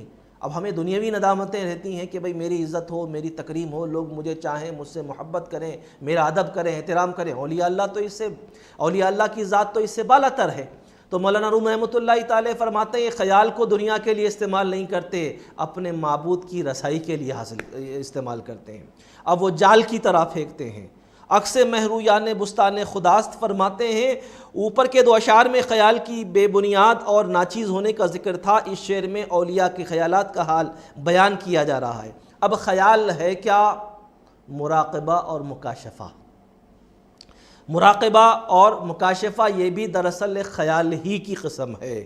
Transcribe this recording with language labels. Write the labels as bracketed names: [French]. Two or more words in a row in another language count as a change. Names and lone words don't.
[Urdu] اب ہمیں دنیاوی ندامتیں رہتی ہیں کہ بھئی میری عزت ہو، میری تکریم ہو، لوگ مجھے چاہیں، مجھ سے محبت کریں، میرا ادب کریں، احترام کریں۔ اولیاء اللہ کی ذات تو اس سے بالاتر ہے۔ تو مولانا روم [Arabic] رحمۃ اللہ تعالی [Urdu] فرماتے ہیں خیال کو دنیا کے لیے استعمال نہیں کرتے، اپنے معبود کی رسائی کے لیے استعمال کرتے ہیں۔ اب وہ جال کی طرح پھینکتے ہیں۔ [Persian] عکس مہرویان بستان خداست [Urdu] فرماتے ہیں اوپر کے دو اشعار میں خیال کی بے بنیاد اور ناچیز ہونے کا ذکر تھا، اس شعر میں اولیاء کے خیالات کا حال بیان کیا جا رہا ہے۔ اب خیال ہے کیا؟ مراقبہ اور مکاشفہ۔ مراقبہ اور مکاشفہ یہ بھی دراصل ایک خیال ہی کی قسم ہے۔